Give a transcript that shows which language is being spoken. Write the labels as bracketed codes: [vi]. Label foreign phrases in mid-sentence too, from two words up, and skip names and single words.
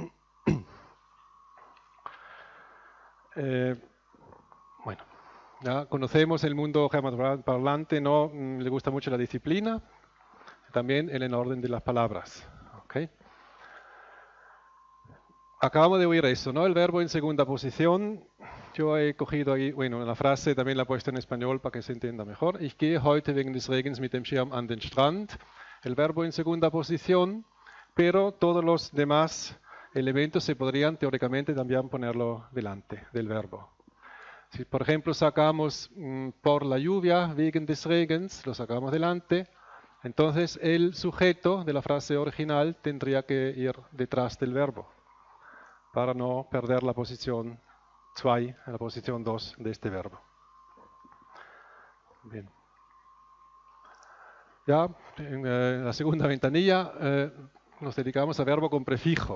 [es] Bueno, ya conocemos el mundo germanoparlante, ¿no? Le gusta mucho la disciplina. También en el orden de las palabras. ¿Okay? Acabamos de oír eso, ¿no? El verbo en segunda posición. Yo he cogido ahí, bueno, la frase también la he puesto en español para que se entienda mejor. [de] Ich gehe heute wegen des Regens mit dem Schirm an den Strand. [es] El verbo en segunda posición, pero todos los demás elementos se podrían teóricamente también ponerlo delante del verbo. Si por ejemplo sacamos por la lluvia, [de] wegen des Regens, [es] lo sacamos delante. Entonces el sujeto de la frase original tendría que ir detrás del verbo para no perder la posición 2, la posición 2 de este verbo. Bien. Ya en la segunda ventanilla nos dedicamos a verbo con prefijo.